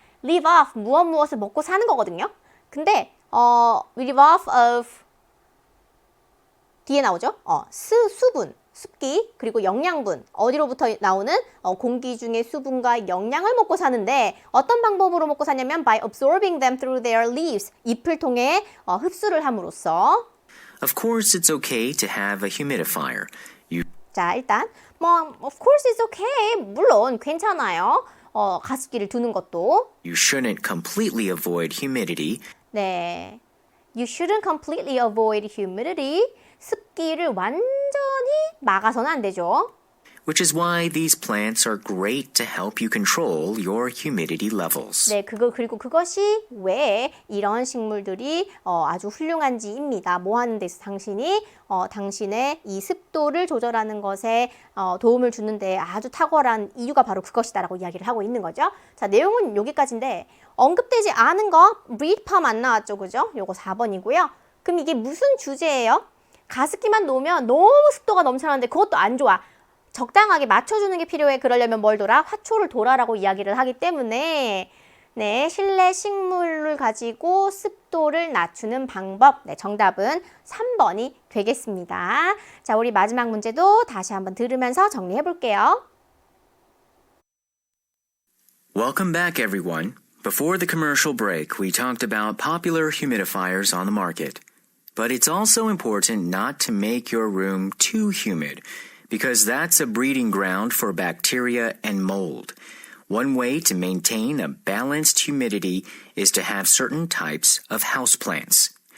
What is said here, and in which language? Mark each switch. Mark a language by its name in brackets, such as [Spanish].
[Korean] live off, 무엇을 먹고 사는 거거든요. 근데 live off of 뒤에 나오죠? 수분, 습기, 그리고 영양분, 어디로부터 나오는 공기 중의 수분과 영양을 먹고 사는데 어떤 방법으로 먹고 사냐면 [English] by absorbing them through their leaves, [Korean] 잎을 통해 흡수를 함으로써. [English] Of course, it's okay to have a humidifier. [Korean] 자, 일단 [English] of course it's okay. [Korean] 물론 괜찮아요. 가습기를 두는 것도. [English] You shouldn't completely avoid humidity. [Korean] 네. [English] You shouldn't completely avoid humidity. [Korean] 습기를 완전히 막아서는 안 되죠. [English] which is why these plants are great to help you control your humidity levels. [Korean] 네, 그리고 그것이 왜 이런 식물들이 아주 훌륭한지입니다. 뭐 하는 데서 당신의 이 습도를 조절하는 것에 도움을 주는데 아주 탁월한 이유가 바로 그것이다라고 이야기를 하고 있는 거죠. 자, 내용은 여기까지인데 언급되지 않은 거 read palm 안 나왔죠, 그죠? 요거 4번이고요. 그럼 이게 무슨 주제예요? 가습기만 놓으면 너무 습도가 넘쳐나는데 그것도 안 좋아. 적당하게 맞춰주는 게 필요해. 그러려면 뭘 돌아? 화초를 돌아라고 이야기를 하기 때문에 네, 실내 식물을 가지고 습도를 낮추는 방법. 네, 정답은 3번이 되겠습니다. 자, 우리 마지막 문제도 다시 한번 들으면서 정리해 볼게요. [English] Welcome back, everyone. Before the commercial break, we talked about popular humidifiers on the market. But it's also important not to make your room too humid, because that's a breeding ground for bacteria and mold. One way to maintain a balanced humidity is to have certain types of houseplants.